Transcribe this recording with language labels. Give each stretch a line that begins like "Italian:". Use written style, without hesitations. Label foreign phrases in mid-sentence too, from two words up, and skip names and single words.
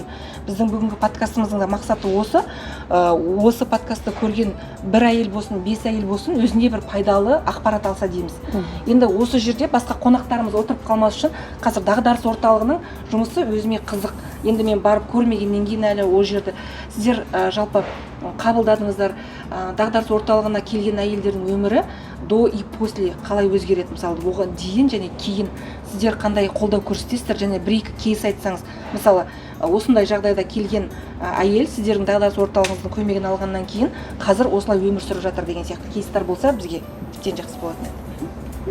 Kazakh: Біздің бүгінгі подкастымыздың мақсаты осы. Осы подкастты көрген бір әйел болсын, 5 әйел болсын, өзіне бір пайдалы ақпарат алса дейміз. Енді осы жерде басқа қонақтарымыз отырып қалмас үшін қазір дағдарыс орталығының жұмысы өзіме қызық. Енді мен барып көрмегеннен кейін әлі ол жерді сіздер жалпы қабылдадыңыздар. Дағдарыс орталығына келген әйелдердің өмірі
Russian: до и после
Kazakh: қалай өзгереді, мысалы оған дейін және кейін сіздер қандай қолдау көрсетесіздер, және бір-екі кейс айтсаңыз, мысалы осындай жағдайда келген әйел сіздердің дағдарыс орталығыңыздың көмегін алғаннан кейін қазір осылай өмір сүріп жатыр деген сияқты кейстер болса бізге тіптен жақсы болатын еді.